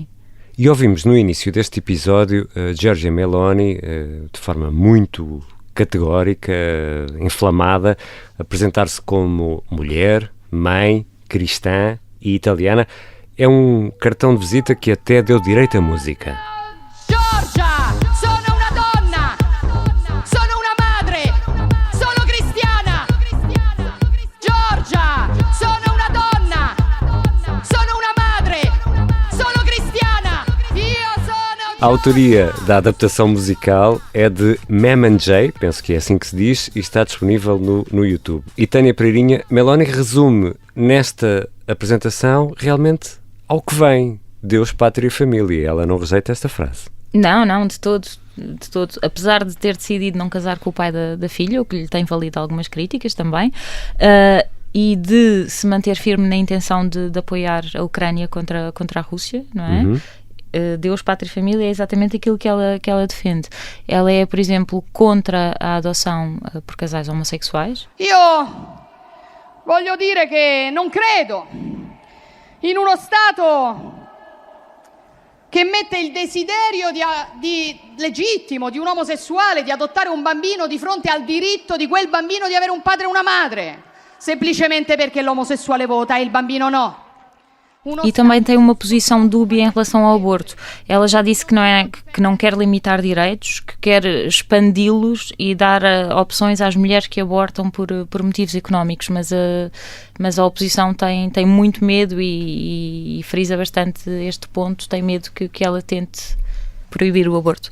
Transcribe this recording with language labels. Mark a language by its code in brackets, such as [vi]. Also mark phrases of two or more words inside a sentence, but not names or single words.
[pt] E ouvimos no início deste episódio Giorgia Meloni, de forma muito categórica, inflamada, apresentar-se como mulher, mãe, cristã e italiana. É um cartão de visita que até deu direito à música. [it] Giorgia, sono una donna, sono una madre, sono cristiana. Giorgia, sono una donna, sono una madre, sono cristiana. Io sono... [pt] A autoria da adaptação musical é de Mem J, penso que é assim que se diz, e está disponível no YouTube. E Tânia Pereirinha, Meloni resume nesta apresentação realmente ao que vem, Deus, Pátria e Família. Ela não rejeita esta frase. Não, de todo. Apesar de ter decidido não casar com o pai da filha, o que lhe tem valido algumas críticas também, e de se manter firme na intenção de apoiar a Ucrânia contra a Rússia, não é? Uhum. Deus, Pátria e Família é exatamente aquilo que ela defende. Ela é, por exemplo, contra a adoção por casais homossexuais. [it] Io voglio dire che non credo in uno Stato che mette il desiderio legittimo di un omosessuale di adottare un bambino di fronte al diritto di quel bambino di avere un padre e una madre, semplicemente perché l'omosessuale vota e il bambino no. [pt] E também tem uma posição dúbia em relação ao aborto. Ela já disse que não quer limitar direitos, que quer expandi-los e dar opções às mulheres que abortam por motivos económicos, mas a oposição tem muito medo e frisa bastante este ponto, tem medo que ela tente proibir o aborto.